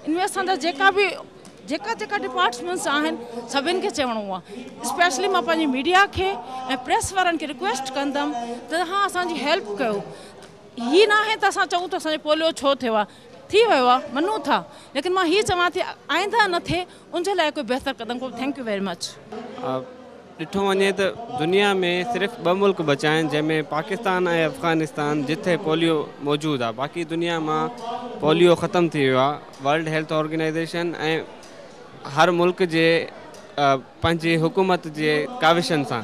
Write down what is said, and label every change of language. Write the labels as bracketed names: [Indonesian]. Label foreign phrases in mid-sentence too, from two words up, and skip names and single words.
[Sindhi] इनमें असांजा जेका डिपार्टमेंट्स आहिनि सभिनि खे चवणो आहे। स्पेशली मां पंहिंजी मीडिया खे ऐं प्रेस वारनि खे रिक्वेस्ट कंदमि त तव्हां असांजी हेल्प कयो। हीअ न आहे त असां चऊं त असांजो पोलियो छो थियो आहे थी वियो आहे मञूं था लेकिन मां हीअ चवां थी आइंदा न थिए उनजे लाइ कोई बहितर क़दम को। [English] thank you very much. [Sindhi] ॾिठो वञे त दुनिया में सिर्फ़ु 2 मुल्क बचा आहिनि जंहिंमें पाकिस्तान ऐं अफ़गानिस्तान जिथे पोलियो मौजूदु आहे। बाक़ी दुनिया मां पोलियो ख़तमु थी वियो आहे। वर्ल्ड हेल्थ ऑर्गेनाइज़ेशन ऐं हर मुल्क जे पंहिंजी हुकूमत जे काविशनि सां।